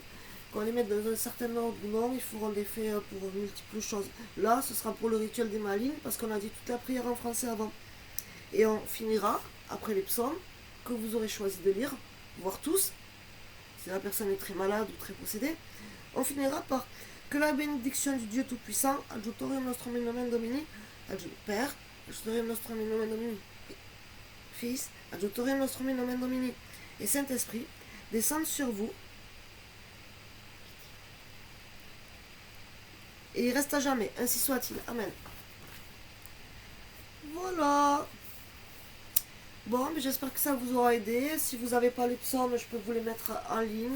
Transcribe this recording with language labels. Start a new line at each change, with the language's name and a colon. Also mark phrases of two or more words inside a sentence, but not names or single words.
French: Quand on les met dans un certain ordre ou non, il faut rendre des faits pour multiples choses. Là, ce sera pour le rituel des malines, parce qu'on a dit toute la prière en français avant. Et on finira, après les psaumes, que vous aurez choisi de lire, voire tous, si la personne est très malade ou très possédée, on finira par que la bénédiction du Dieu Tout-Puissant,
Latin: adjutorium nostrum in nomen Domini, Père, adjutorium nostrum in nomen Domini, Fils, adjutorium nostrum in nomen Domini,
French: et Saint-Esprit, descendent sur vous, et il reste à jamais, ainsi soit-il.
Latin: Amen.
French: Voilà. Bon, mais j'espère que ça vous aura aidé. Si vous n'avez pas les psaumes, je peux vous les mettre en ligne.